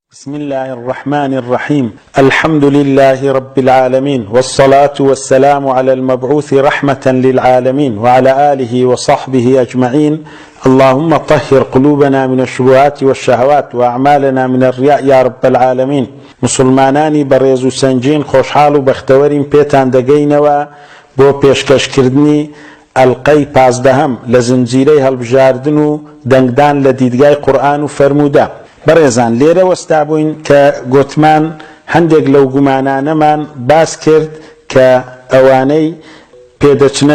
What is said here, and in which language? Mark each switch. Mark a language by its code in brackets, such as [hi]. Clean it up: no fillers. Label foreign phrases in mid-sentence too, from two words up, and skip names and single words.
[ar] بسم الله الرحمن الرحيم الحمد لله رب العالمين والصلاة والسلام على المبعوث رحمة للعالمين وعلى آله وصحبه أجمعين اللهم طهر قلوبنا من الشبهات والشهوات وأعمالنا من الرياء يا رب العالمين [ckb] مسلمانانی بەڕێز و سەنجین خۆشحاڵ و بەختەوەرین پێتان دەگەینەوە بۆ پێشکەشکردنی ئەڵقەی پازدەهەم لە زنجیرەی هەڵبژاردن و دەنگدان لە دیدگای قورئان و فەرموودە. بەڕێزان لێرە وەستا بووین کە گوتمان هەندێک لەو گومانانەمان باس کرد کە ئەوانەی پێدەچنە